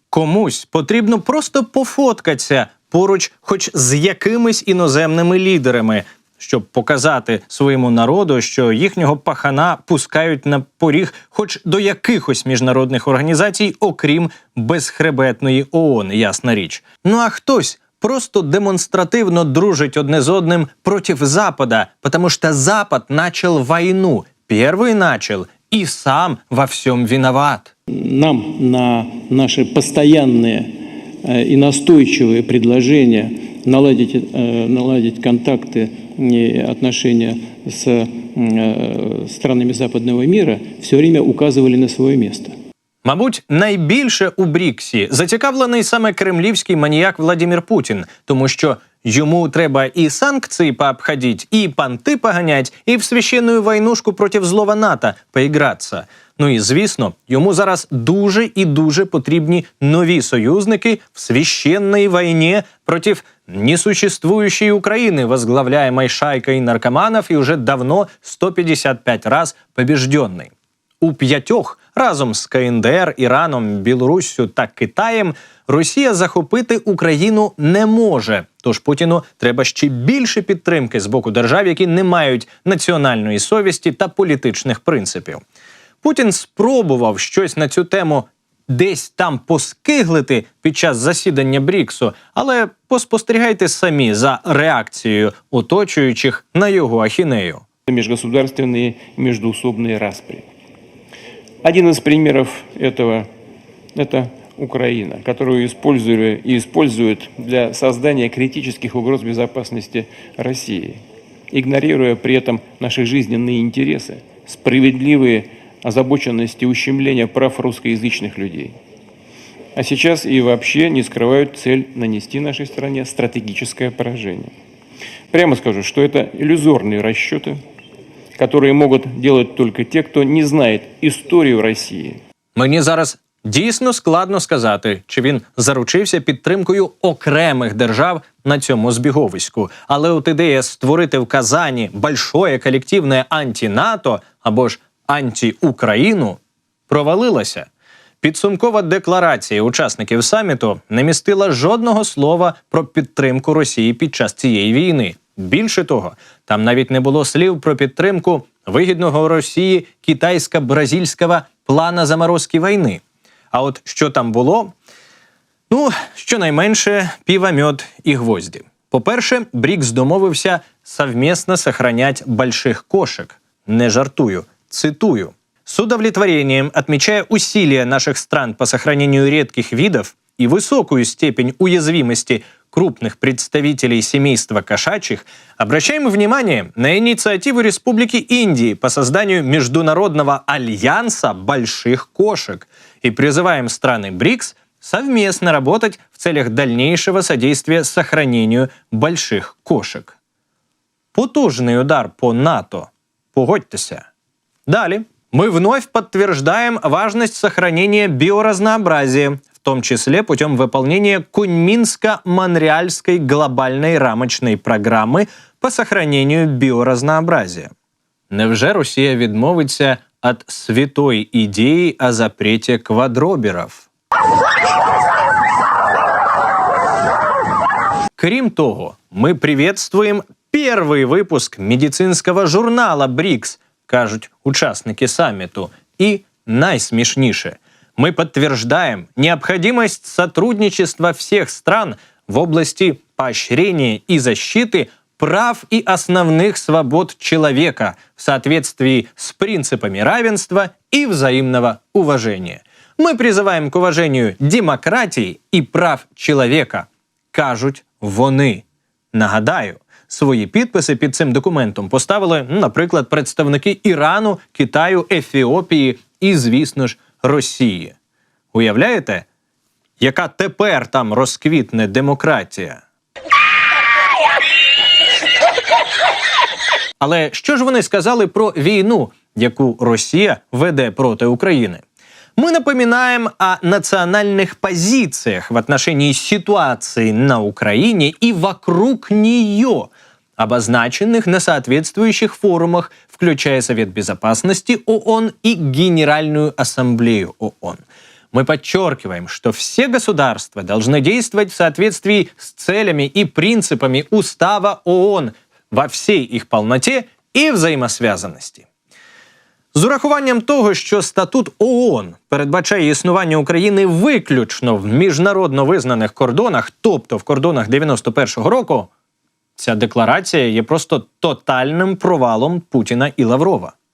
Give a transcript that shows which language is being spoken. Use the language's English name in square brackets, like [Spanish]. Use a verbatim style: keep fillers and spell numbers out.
[Ukrainian] Комусь потрібно просто пофоткатися поруч хоч з якимись іноземними лідерами – щоб показати своєму народу, що їхнього пахана пускають на поріг хоч до якихось міжнародних організацій, окрім безхребетної ООН, ясна річ. Ну а хтось просто демонстративно дружить одне з одним проти Запада, тому що Запад почав війну, перший почав і сам во всьому виноват. [Russian] Нам на наши постоянные и настойчивые предложения наладить, наладить контакты и отношения с странами западного мира все время указывали на свое место. [Ukrainian] Мабуть, найбільше у Бріксі зацікавлений саме кремлівський маніяк Владімір Путін, тому що йому треба і санкції пообходіть, і понти поганять, і в священну войнушку проти злого НАТО поігратися. Ну і, звісно, йому зараз дуже і дуже потрібні нові союзники в священній війні проти [Russian] несуществующей Украины, возглавляемой шайкой наркоманов и уже давно сто пятьдесят пять раз побежденной. [Ukrainian] У п'ятьох разом з КНДР, Іраном, Білоруссю та Китаєм Росія захопити Україну не може. Тож Путіну треба ще більше підтримки з боку держав, які не мають національної совісті та політичних принципів. Путін спробував щось на цю тему десь там поскиглити під час засідання Бріксу, але поспостерігайте самі за реакцією оточуючих на його ахінею. [Russian] Міжгосударственні і міжусобні распри. Один из примеров этого – это Украина, которую использовали и используют для создания критических угроз безопасности России, игнорируя при этом наши жизненные интересы, справедливые озабоченности ущемления прав русскоязычных людей. А сейчас и вообще не скрывают цель нанести нашей стране стратегическое поражение. Прямо скажу, что это иллюзорные расчеты, которые могут делать только те, кто не знает історію Росії. [Ukrainian] Мені зараз дійсно складно сказати, чи він заручився підтримкою окремих держав на цьому збіговиську. Але от ідея створити в Казані большое колективне анти-НАТО або ж анти-Україну провалилася. Підсумкова декларація учасників саміту не містила жодного слова про підтримку Росії під час цієї війни. Більше того, там навіть не було слів про підтримку вигідного Росії китайсько-бразильського плана заморозки війни. А от що там було? Ну, щонайменше піва, мьод і гвозді. По-перше, Брікс домовився совмісно [Russian] сохранять больших кошек. [Ukrainian] Не жартую, цитую. [Russian] С удовлетворением, отмечая усилия наших стран по сохранению редких видов и высокую степень уязвимости крупных представителей семейства кошачьих, обращаем внимание на инициативу Республики Индии по созданию международного альянса больших кошек и призываем страны БРИКС совместно работать в целях дальнейшего содействия сохранению больших кошек. [Ukrainian] Потужный удар по НАТО. Погодьтесь. Далее. [Russian] Мы вновь подтверждаем важность сохранения биоразнообразия, в том числе путем выполнения Куньминско-Монреальской глобальной рамочной программы по сохранению биоразнообразия. [Ukrainian] Невже Росія відмовиться від святої ідеї о запреті квадроберів? Крім того, ми приветствуємо перший випуск медицинського журнала «Брікс», кажуть учасники саміту, і найсмішніше [Russian] – мы подтверждаем необходимость сотрудничества всех стран в области поощрения и защиты прав и основных свобод человека в соответствии с принципами равенства и взаимного уважения. Мы призываем к уважению демократии и прав человека, [Ukrainian] кажуть вони. Нагадаю, свої підписи під цим документом поставили, наприклад, представники Ірану, Китаю, Ефіопії і, звісно ж, Росії. Уявляєте, яка тепер там розквітне демократія? Але що ж вони сказали про війну, яку Росія веде проти України? [Russian] Мы напоминаем о национальных позициях в отношении ситуации на Украине и вокруг нее, обозначенных на соответствующих форумах, включая Совет Безопасности ООН и Генеральную Ассамблею ООН. Мы подчеркиваем, что все государства должны действовать в соответствии с целями и принципами Устава ООН во всей их полноте и взаимосвязанности. [Ukrainian] З урахуванням того, що статут ООН передбачає існування України виключно в міжнародно визнаних кордонах, тобто в кордонах дев'яносто першого року, ця декларація є просто тотальним провалом Путіна і Лаврова.